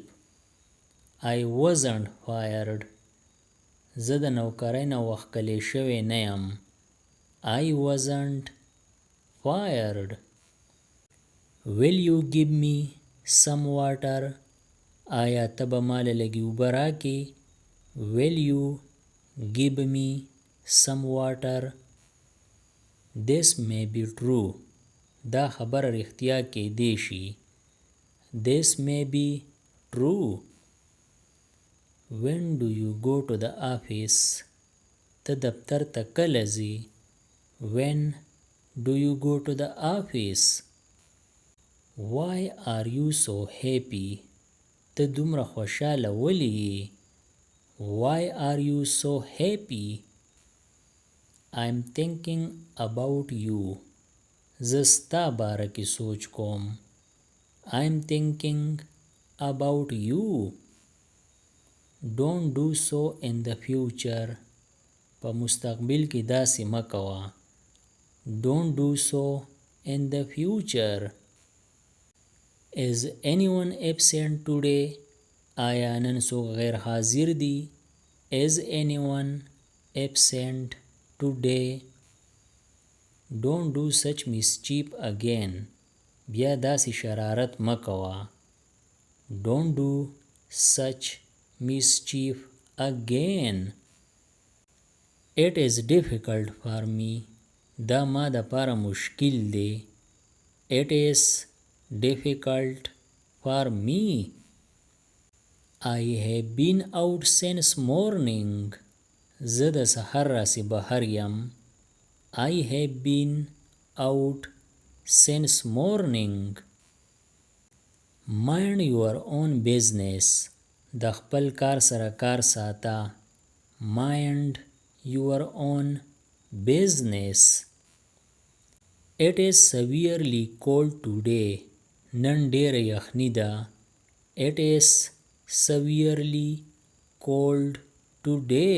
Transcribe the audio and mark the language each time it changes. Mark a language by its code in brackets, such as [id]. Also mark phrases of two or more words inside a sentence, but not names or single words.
[en] I wasn't fired. [ps] زه د نوکرۍ نه وښکلی شوی نه یم. [en] I wasn't fired. Will you give me some water? [ps] آیا ته به ماله لږې اوبه راکې؟ [en] Will you give me some water? This may be true. [ps] دا خبره رښتیا کیدی شي. [en] This may be true. When do you go to the office? [ps] ته دفتر ته کله ځې؟ [en] When do you go to the office? Why are you so happy? [ps] ته دومره خوشحاله ولې یې؟ [en] Why are you so happy? I'm thinking about you. [ps] زه ستا باره کې سوچ کوم. [en] I'm thinking about you. Don't do so in the future. [ps] په مستقبل کې داسې مه کوه. [en] Don't do so in the future. Is anyone absent today? [ps] آیا نن څوک غیر حاضر دی؟ [en] Is anyone absent today? Don't do such mischief again. [ps] بیا داسې شرارت مه کوه. [en] Don't do such mischief again. It is difficult for me. [ps] دا ما د پاره مشکل دی. [en] It is difficult for me. I have been out since morning. [ps] زه د سحر راسې بهر یم. [en] I have been out since morning. Mind your own business. [ps] د خپل کار سره کار ساته. [en] Mind your own business. It is severely cold today. [ps] نن ډېره یخني ده. [en] It is severely cold today.